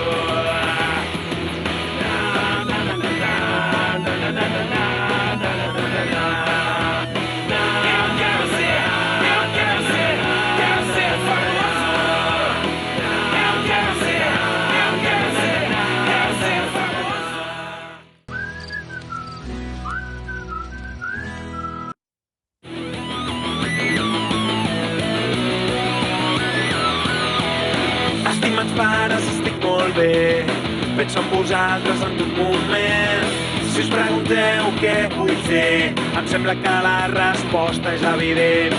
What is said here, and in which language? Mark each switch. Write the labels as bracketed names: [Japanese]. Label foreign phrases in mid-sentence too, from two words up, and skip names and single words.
[Portuguese] Na, na, na, na, na, na, na, na, na, na, na, na. Eu quero ser famoso. Eu quero ser famoso. [Catalan] Estimats pares, estic molt bé. Penso en vosaltres en tot moment. Si us pregunteu què vull fer, em sembla que la resposta és evident.